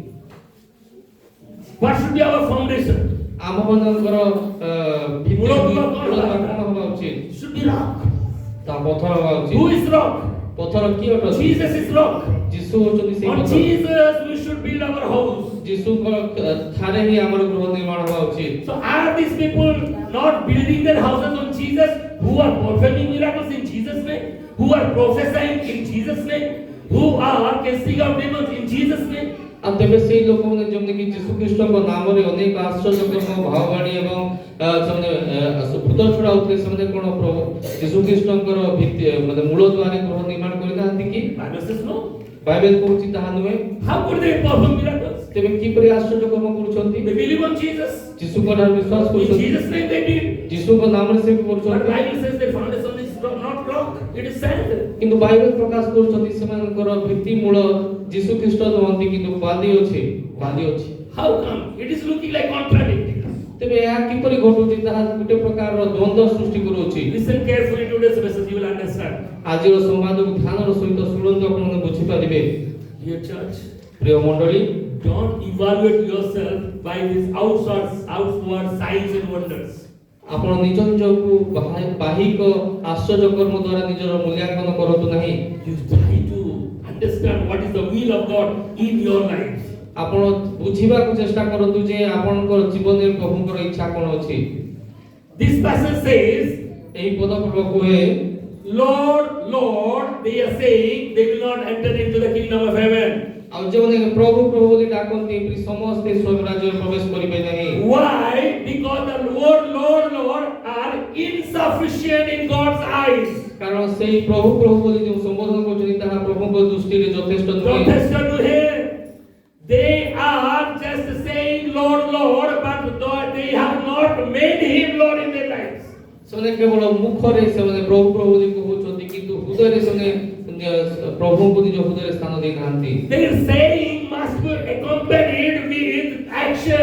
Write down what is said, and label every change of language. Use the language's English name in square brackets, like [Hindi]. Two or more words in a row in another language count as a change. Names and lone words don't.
[English] What should be our foundation? [Odia] ଆମମାନଙ୍କର ମୂଳ କଣ କଣ ହେବା ଉଚିତ? [English] Should be rock. [Odia] ତା ପଥର ହେବା ଉଚିତ। [English] Who is rock? [Odia] ପଥର କିଏ ଅଟନ୍ତି? [English] Jesus is rock. [Odia] ଯୀଶୁ ହଉଛନ୍ତି ସେଇ [English] On [Odia] ପଥର। [English] Jesus we should build our house. [Odia] ଯୀଶୁଙ୍କ ଠାରେ ହିଁ ଆମର ଗୃହ ନିର୍ମାଣ ହେବା ଉଚିତ। [English] So are these people not building their houses on Jesus, who are performing miracles in Jesus' name, who are prophesying in Jesus' name, who are casting out demons in Jesus' name? [Odia] ଆଉ ତେବେ ସେଇ ଲୋକମାନେ ଯେମିତିକି ଯୀଶୁ ଖ୍ରୀଷ୍ଟଙ୍କ ନାମରେ ଅନେକ ଆଶ୍ଚର୍ଯ୍ୟକର୍ମ ଭାବବାଣୀ ଏବଂ ସେମାନେ ଭୂତ ଛଡ଼ାଉଥିଲେ, ସେମାନେ କଣ ପ୍ରଭୁ ଯୀଶୁ ଖ୍ରୀଷ୍ଟଙ୍କର ଭିତ୍ତି ମାନେ ମୂଳ ଦ୍ୱାରେ ଗୃହ ନିର୍ମାଣ କରିନାହାନ୍ତି କି? [English] Bible says no. [Odia] ବାଇବେଲ କହୁଛି ତାହା ନୁହେଁ। [English] How could they perform miracles? [Odia] ତେବେ କିପରି ଆଶ୍ଚର୍ଯ୍ୟ କର୍ମ କରୁଛନ୍ତି? [English] They believe on Jesus. [Odia] ଯୀଶୁଙ୍କ ଠାରେ ବିଶ୍ୱାସ [English] In [Odia] କରୁଛନ୍ତି, [English] Jesus' name they did. [Odia] ଯୀଶୁଙ୍କ ନାମରେ ସେ [English] But [Odia] କରୁଛନ୍ତି। [English] Bible says their foundation is not rock, it is sand. [Odia] କିନ୍ତୁ ବାଇବେଲ ପ୍ରକାଶ କରୁଛନ୍ତି ସେମାନଙ୍କର ଭିତ୍ତି ମୂଳ ଯୀଶୁ ଖ୍ରୀଷ୍ଟ ନୁହନ୍ତି, କିନ୍ତୁ ବାଲି ଅଛି। [English] How come? It is looking like contradicting. [Odia] ତେବେ ଏହା କିପରି ଘଟୁଛି ତାହା ଗୋଟେ ପ୍ରକାରର ଦ୍ୱନ୍ଦ୍ୱ ସୃଷ୍ଟି କରୁଛି। [English] Listen carefully to today's message, you will understand. [Odia] ଆଜିର ସମ୍ବାଦକୁ ଧ୍ୟାନର ସହିତ ଶୁଣନ୍ତୁ, ଆପଣମାନେ ବୁଝିପାରିବେ। [English] Dear church, [Odia] ପ୍ରିୟ ମଣ୍ଡଳୀ, [English] don't evaluate yourself by these outward signs and wonders. [Odia] ଆପଣ ନିଜ ନିଜକୁ ବାହିକ ଆଶ୍ଚର୍ଯ୍ୟ କର୍ମ ଦ୍ୱାରା ନିଜର ମୂଲ୍ୟାଙ୍କନ କରନ୍ତୁ ନାହିଁ। [English] You try to understand what is the will of God in your life. [Odia] ଆପଣ ବୁଝିବାକୁ ଚେଷ୍ଟା କରନ୍ତୁ ଯେ ଆପଣଙ୍କର ଜୀବନରେ ପ୍ରଭୁଙ୍କର ଇଚ୍ଛା କ'ଣ ଅଛି। [English] This passage says, [Odia] ଏହି ପଦ କୁହେ, [English] Lord, Lord, they are saying they will not enter into the kingdom of heaven. [Odia] ଆଉ ଯେଉଁମାନେ ପ୍ରଭୁ ପ୍ରଭୁ ବୋଲି ଡାକନ୍ତି ଏପରି ସମସ୍ତେ ସ୍ୱର୍ଗ ରାଜ୍ୟରେ ପ୍ରବେଶ କରିବେ ନାହିଁ। [English] Why? Because the Lord, Lord, Lord are insufficient in God's eyes. [Odia] କାରଣ ସେଇ ପ୍ରଭୁ ପ୍ରଭୁ ବୋଲି ଯେଉଁ ସମ୍ବୋଧନ କରୁଛନ୍ତି ତାହା ପ୍ରଭୁଙ୍କ ଦୃଷ୍ଟିରେ ଯଥେଷ୍ଟ ନୁହେଁ। ଯଥେଷ୍ଟ ନୁହେଁ। [English] They are just saying Lord, Lord, but they have not made Him Lord in their lives. [Odia] ସେମାନେ କେବଳ ମୁଖରେ ସେମାନେ ପ୍ରଭୁ ପ୍ରଭୁ ବୋଲି କହୁଛନ୍ତି, କିନ୍ତୁ ହୃଦୟରେ ସେମାନେ ପ୍ରଭୁଙ୍କୁ ନିଜ ହୃଦୟରେ ସ୍ଥାନ ଦେଇନାହାନ୍ତି। [English] Their saying must be accompanied with action.